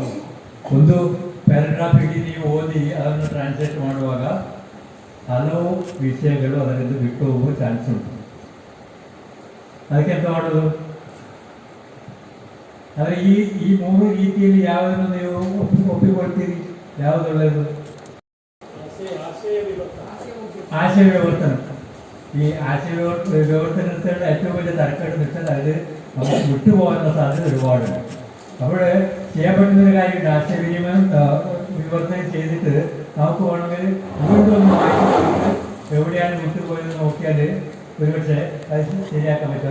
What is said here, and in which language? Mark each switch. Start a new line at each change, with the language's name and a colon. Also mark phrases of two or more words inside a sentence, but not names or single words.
Kannada: ಒಂದು ಪ್ಯಾರಾಗ್ರಾಫ್ ಇಡೀ ನೀವು ಓದಿ ಅದನ್ನು ಟ್ರಾನ್ಸ್ಲೇಟ್ ಮಾಡುವಾಗ ಹಲವು ವಿಷಯಗಳು ಅದರಿಂದ ಬಿಟ್ಟು ಹೋಗುವ ಚಾನ್ಸ್ ಉಂಟು. ಅದಕ್ಕೆ ಎಂತ ಮಾಡೋದು? ಆದರೆ ಈ 3 ರೀತಿಯಲ್ಲಿ ಯಾವುದನ್ನು ನೀವು ಒಪ್ಪಿಕೊಳ್ತೀರಿ? ಯಾವುದು ಒಳ್ಳೆಯದು?
Malayalam: ആശയ വിവർത്തനം. ഈ ആശയ വിവർത്തനത്തിലുള്ള ഏറ്റവും വലിയ തരക്കേടെന്ന് വെച്ചാൽ അത് നമുക്ക് വിട്ടുപോകാനുള്ള സാധ്യത ഒരുപാടുണ്ട്. അപ്പോൾ ചെയ്യപ്പെടുന്നൊരു കാര്യമുണ്ട്. ആശയവിനിമയം വിവർത്തനം ചെയ്തിട്ട് നമുക്ക് വേണമെങ്കിൽ വീണ്ടും ഒന്ന് വായിച്ചിട്ട് എവിടെയാണ് വിട്ടുപോയെന്ന് നോക്കിയാൽ ഒരുപക്ഷെ അത് ശരിയാക്കാൻ പറ്റും.